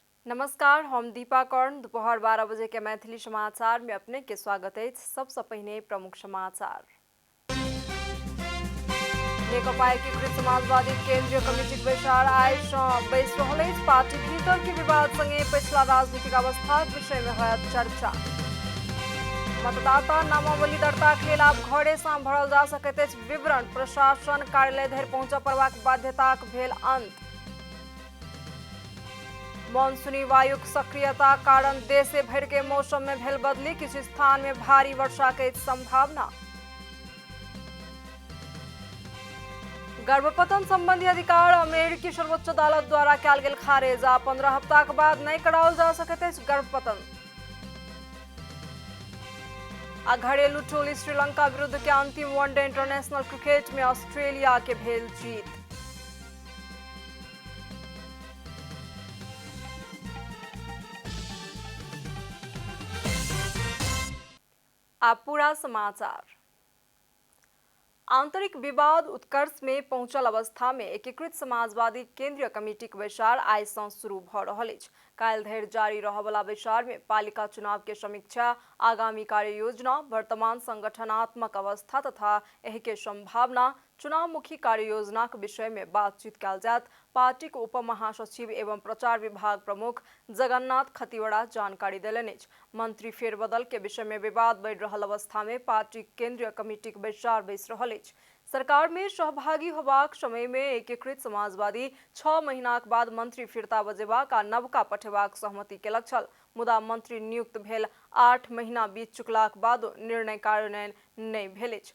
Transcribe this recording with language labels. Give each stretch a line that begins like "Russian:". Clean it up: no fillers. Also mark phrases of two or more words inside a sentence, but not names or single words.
Maithili: नमस्कार, हम दीपा कर्ण। दोपहर 12 बजे के मैथिली समाचार में अपने के स्वागत है। सबसे पहले प्रमुख समाचार। नेकपा एकीकृत समाजवादी केंद्रीय कमिटी के बैसार आइ बैस रहल अछि। पार्टी भीतर के विवाद संगे पिछला राजनीतिक अवस्था विषय में होयत चर्चा। मतदाता नामावली दर्ता के लेल आब घरे सँ भरल जा सकैत अछि विवरण। प्रशासन कार्यालय धरि पहुंचऽ पड़बाक बाध्यताक भेल अंत। मानसूनी वायुक सक्रियता कारण देशे भर के मौसम में भेल बदली। किछु स्थान में भारी वर्षा के संभावना। गर्भपतन संबंधी अधिकार अमेरिकी सर्वोच्च अदालत द्वारा कयल गेल खारिज। 15 हफ्ता के बाद नहीं कराओल जा सकैत अछि गर्भपतन। आ घरेलू टोली श्रीलंका विरुद्ध के अंतिम वनडे इंटरनेशनल क्रिकेट में ऑस्ट्रेलिया के भेल जीत। आप पूरा समाचार। आंतरिक विवाद उत्कर्ष में पहुंचल अवस्था में एकीकृत समाजवादी केंद्रीय कमिटी के बैसार आइ सँ शुरू भ रहल अछि। काल्हि धरि जारी रहय वाला बैसार में पालिका चुनाव के समीक्षा, आगामी कार्य योजना, वर्तमान संगठनात्मक अवस्था तथा एहि के संभावना, चुनावमुखी कार्य योजना के विषय में बातचीत कयल जायत। पार्टी के उप महासचिव एवं प्रचार विभाग प्रमुख जगन्नाथ खतिवड़ा जानकारी देलनि अछि। मंत्री फेरबदल के विषय में विवाद बढ़ि रहल अवस्था में पार्टी केंद्रीय कमिटी के बैसार बैस रहल अछि। सरकार में सहभागी होबाक समय में एकीकृत समाजवादी 6 महीनाक बाद मंत्री फिरता बजेबाक आ नवका पठेबाक सहमति केलक छल। मुदा मंत्री नियुक्त भेल 8 महीना बीत चुकलाक बादो निर्णय कार्यान्वयन नहीं भेल अछि।